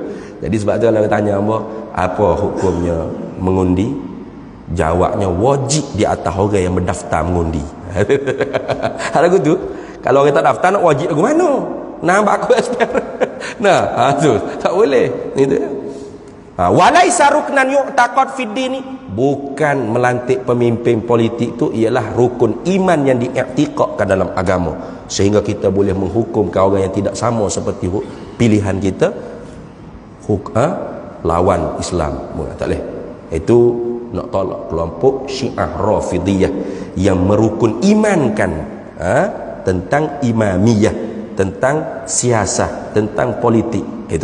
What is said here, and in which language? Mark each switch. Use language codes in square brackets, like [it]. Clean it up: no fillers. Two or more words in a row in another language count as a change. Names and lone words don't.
[ms] Jadi sebab tu kalau tanya apa hukumnya mengundi, jawabnya wajib di atas orang yang berdaftar mengundi. Lagu tu. Kalau orang tak daftar nak wajib lagu mana? Nampak aku expert. Nah, tu tak boleh. Itu. [ar] وليس ركنا يعتقد في الدين, [ms] bukan melantik pemimpin politik tu ialah rukun iman yang diiktikadkan dalam agama, sehingga kita boleh menghukum orang yang tidak sama seperti pilihan kita lawan Islam. Tak boleh. Itu nak tolak kelompok Syiah Rafidhiyah yang merukun imankan tentang imamiyah, tentang siasah, tentang politik itu.